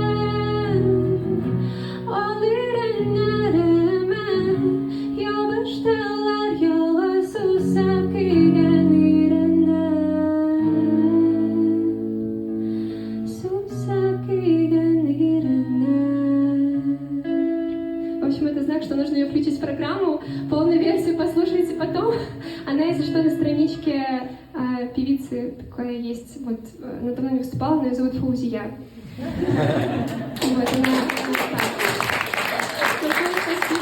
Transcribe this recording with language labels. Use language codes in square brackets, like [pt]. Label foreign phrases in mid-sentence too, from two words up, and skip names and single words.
[tt] Ал иреннәремә ябыштылар ялгыз сусап көйгән иреннән, сусап көйгән иреннән. [ru] В общем, это знак, что нужно ее включить в программу. Полную версию послушайте потом. Она, если что, на страничке певицы такая есть. Вот, она давно не выступала, но ее зовут Фаузия. Вот, она... Большое спасибо.